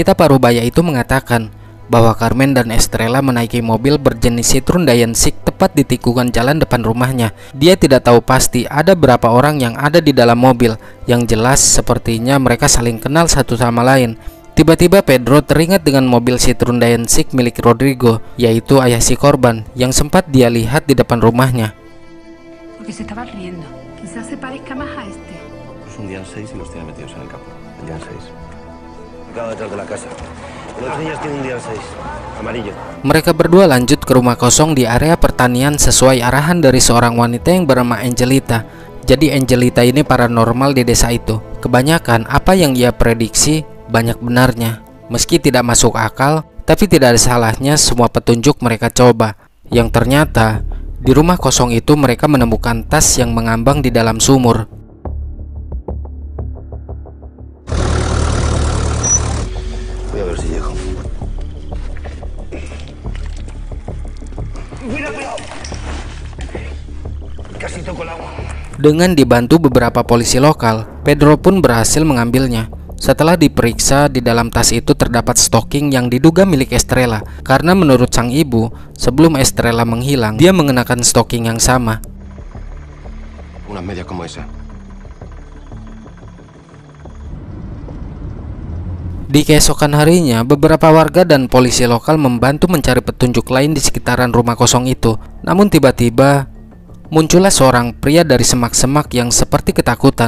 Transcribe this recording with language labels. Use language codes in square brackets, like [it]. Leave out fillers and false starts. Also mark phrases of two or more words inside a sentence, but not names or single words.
[id] Wanita parubaya itu mengatakan bahwa Carmen dan Estrella menaiki mobil berjenis Citroen Daewoo tepat di tikungan jalan depan rumahnya. Dia tidak tahu pasti ada berapa orang yang ada di dalam mobil. Yang jelas sepertinya mereka saling kenal satu sama lain. Tiba-tiba Pedro teringat dengan mobil Citroen Daewoo milik Rodrigo, yaitu ayah si korban, yang sempat dia lihat di depan rumahnya. [es] Porque se estaba riendo. Quizás se parezca más a este. Es un Dian 6 y los tiene metidos en el campo. El Dian 6. Acá detrás de la casa. Los niños tienen un Dian 6. Amarillo. [id] Mereka berdua lanjut ke rumah kosong di area pertanian sesuai arahan dari seorang wanita yang bernama Angelita. Jadi Angelita ini paranormal di desa itu. Kebanyakan apa yang ia prediksi banyak benarnya. Meski tidak masuk akal, tapi tidak ada salahnya semua petunjuk mereka coba. Yang ternyata di rumah kosong itu mereka menemukan tas yang mengambang di dalam sumur. [es] Voy a ver si llego. Casi toco el agua. [id] Dengan dibantu beberapa polisi lokal, Pedro pun berhasil mengambilnya. Setelah diperiksa, di dalam tas itu terdapat stocking yang diduga milik Estrella. Karena menurut sang ibu, sebelum Estrella menghilang, dia mengenakan stocking yang sama. [es] Unas medias como esa. [id] Di keesokan harinya, beberapa warga dan polisi lokal membantu mencari petunjuk lain di sekitaran rumah kosong itu. Namun tiba-tiba muncullah seorang pria dari semak-semak yang seperti ketakutan.